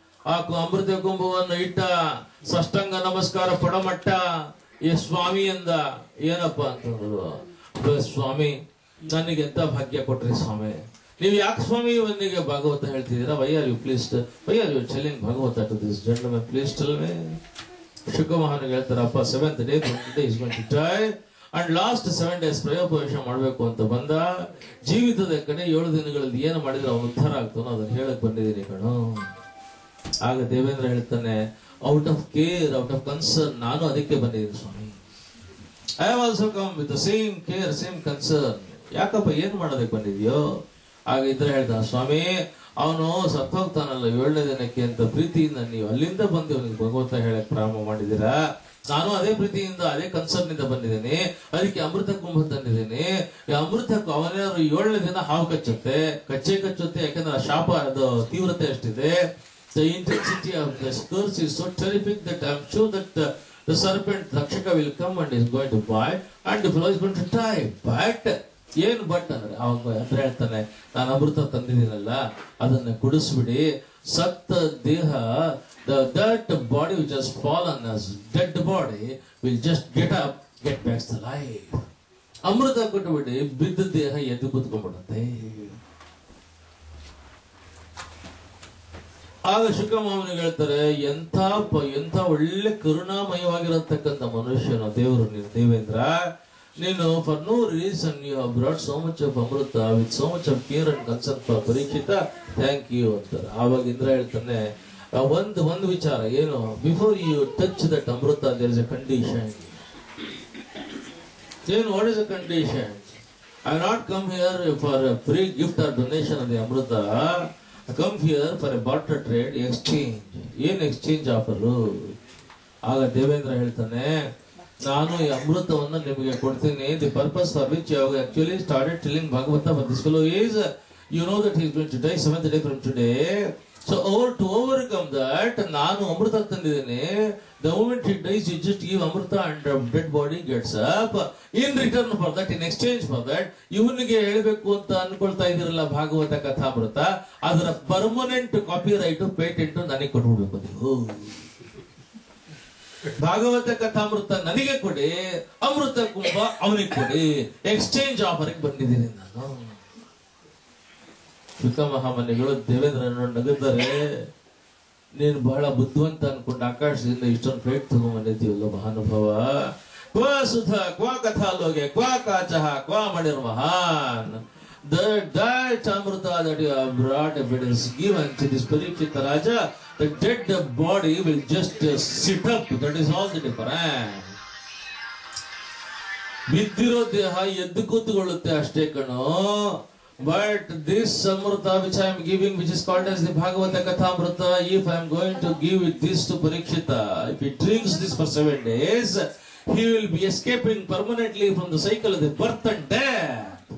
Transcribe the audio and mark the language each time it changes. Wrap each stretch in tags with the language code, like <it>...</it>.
<kn>ಆ ಅಮೃತ ಕುಂಭವನ್ನು ಇಟ್ಟ, ಸಷ್ಟಂಗ ನಮಸ್ಕಾರ ಪಡಮಟ್ಟ. ಏ ಸ್ವಾಮಿ ಅಂದ. ಏನಪ್ಪ ಅಂತಂದ್ರು, ಸ್ವಾಮಿ ನನಗೆ ಎಂತ ಭಾಗ್ಯ ಕೊಟ್ರಿ ಸ್ವಾಮಿ, ನೀವು ಯಾಕೆ ಸ್ವಾಮಿ ಇವನಿಗೆ ಭಾಗವತ ಹೇಳ್ತಿದ್ದೀರಾ?</kn> <en>Why are you pleased, why are you telling Bhagavata to this gentleman, please tell me.</en> <kn>ಶುಕಮಹಾನಿಗೆ ಹೇಳ್ತಾರಪ್ಪ,</kn> <en>7th day is going to die and last 7 days</en> <kn>ಪ್ರಯೋಪವೇಶ ಮಾಡಬೇಕು ಅಂತ ಬಂದ. ಜೀವಿತದ ಕಡೆ 7 ದಿನಗಳಲ್ಲಿ ಏನು ಮಾಡಿದ್ರೆ ಅವನು ಉದ್ಧಾರ ಆಗ್ತಾನೋ ಅದನ್ನ ಹೇಳಕ್ ಬಂದಿದ್ದೀನಿ ಕಣೋ. ಆಗ ದೇವೇಂದ್ರ ಹೇಳ್ತಾನೆ,</kn> <en>out of care, out of concern,</en> <kn>ನಾನು ಅದಕ್ಕೆ ಬಂದಿದ್ದೀನಿ ಸ್ವಾಮಿ.</kn> <en>I have also come with the same care, same concern.</en> <kn>ಯಾಕಪ್ಪ ಏನ್ ಮಾಡೋದಕ್ಕೆ ಬಂದಿದ್ಯೋ? ಆಗ ಇದ್ರೆ ಹೇಳ್ದ, ಸ್ವಾಮಿ ಅವನು ಸತ್ತೋಗ್ತಾನಲ್ಲ 7ನೇ ದಿನಕ್ಕೆ ಅಂತ ಪ್ರೀತಿಯಿಂದ ನೀವು ಅಲ್ಲಿಂದ ಬಂದು ಅವನಿಗೆ ಭಗವಂತ ಹೇಳಕ್ ಪ್ರಾರಂಭ ಮಾಡಿದೀರಾ. ನಾನು ಅದೇ ಪ್ರೀತಿಯಿಂದ ಅದೇ ಕನ್ಸರ್ನ್ ಇಂದ ಬಂದಿದ್ದೀನಿ, ಅದಕ್ಕೆ ಅಮೃತ ಕುಂಭ ತಂದಿದ್ದೀನಿ. ಈ ಅಮೃತಕ್ಕೂ ಅವನೇನಾದ್ರು 7ನೇ ದಿನ ಹಾವು ಕಚ್ಚುತ್ತೆ, ಯಾಕಂದ್ರೆ ಆ ಶಾಪ ಅದು ತೀವ್ರತೆ ಅಷ್ಟಿದೆ.</kn> <en>The intensity of the curse is so terrific that I am sure that the serpent Rakshaka will come and is going to bite and the fellow is going to die. But</en> <kn>ಏನು but ಅಂದ್ರೆ ಅವಾಗ ಅಂದ್ರೆ ಹೇಳ್ತಾನೆ, ನಾನು ಅಮೃತ ತಂದಿದ್ದೀನಲ್ಲ ಅದನ್ನ ಕುಡಿಸ್ಬಿಡಿ, ಸತ್ತ ದೇಹ,</kn> <en>that body which has fallen as dead body will just get up, get back to life.</en> <kn>ಅಮೃತ ಕೊಟ್ಟುಬಿಡಿ, ಬಿದ್ದ ದೇಹ ಎದ್ದು ಕೂತ್ಕೊಂಡ್ಬಿಡುತ್ತೆ. ಆಗ ಶುಕಮಹಾಮನಿಗೆ ಹೇಳ್ತಾರೆ, ಎಂಥ ಒಳ್ಳೆ ಕರುಣಾಮಯವಾಗಿರತಕ್ಕಂಥ ಮನುಷ್ಯನು ದೇವರು ನೀನು ದೇವೇಂದ್ರ. ನೀನು for no reason you have brought so much of Amrutha with so much of care and concern for Parikshit, thank you ಅಂತಾರೆ. ಆವಾಗ ಇಂದ್ರ ಹೇಳ್ತಾನೆ, ಒಂದು ವಿಚಾರ ಏನು,</kn> <en>Before you touch that amrita there is a condition. ಏನು, what is a condition? I have not come here for a free gift or donation of the amrita. I come here for a barter trade, exchange.</en> <kn>ಏನ್ exchange offer? ಆಗ ದೇವೇಂದ್ರ ಹೇಳ್ತಾನೆ, ನಾನು ಈ ಅಮೃತವನ್ನು ನಿಮಗೆ ಕೊಡ್ತೀನಿ.</kn> <en>The purpose for which you have actually started telling Bhagavata for this fellow is, you know that he is going to die 7th day from today. So to overcome that,</en> <kn>ನಾನು ಅಮೃತ ತಂದಿದ್ದೀನಿ.</kn> <en>The moment he dies, you just give Amrita and dead body gets up. In return for that,</en> <kn>in exchange for that, ಇವನಿಗೆ ಹೇಳಬೇಕು ಅಂತ ಅನ್ಕೊಳ್ತಾ ಇದಿರಲ್ಲ ಭಾಗವತ ಕಥಾಮೃತ, ಅದರ permanent copy right patent ನನಗೆ ಕೊಟ್ಬಿಡ್ಬೇಕು ನೀವು. ಭಾಗವತ ಕಥಾಮೃತ ನನಗೆ ಕೊಡಿ, ಅಮೃತ ಕುಂಭ ಅವನಿಗೆ ಕೊಡಿ, ಎಕ್ಸ್ಚೇಂಜ್ ಆಫರ್ಗೆ ಬಂದಿದ್ದೀನಿ ನಾನು. ಶುಕಮಹಾಮನಿಗಳು ದೇವೇಂದ್ರನ ನಗುತ್ತಾರೆ, ನೀನು ಬಹಳ ಬುದ್ಧಿವಂತ ಅನ್ಕೊಂಡು ಆಕಾಶದಿಂದ ಇಷ್ಟೊಂದು ಪ್ಲೇಟ್ ತಗೊಂಡ್ಬಂದಿದ್ದೀವಲ್ಲ ಮಹಾನುಭಾವ.</kn> <sa>ಕ್ವಾ ಸುಧ ಕ್ವಾ ಕಥಾಲೋಗೆ ಕ್ವಾ ಕಾಚಹ ಕ್ವಾ ಮಣಿರ್ ಮಹಾನ್.</sa> <en>That Amrita that you have brought, if it is given to this Parikshita Raja, the dead body will just sit up. That is all the difference.</en> <kn>ಬಿದ್ದಿರೋ ದೇಹ ಎದ್ದು ಕೂತ್ಕೊಳ್ಳುತ್ತೆ ಅಷ್ಟೇ ಕಣೋ.</kn> <en>But this Amrita which I am giving, which is called as the Bhagavata Kathamrita, if I am going to give it this to Parikshita, if he drinks this for 7 days, he will be escaping permanently from the cycle of the birth and death.</en>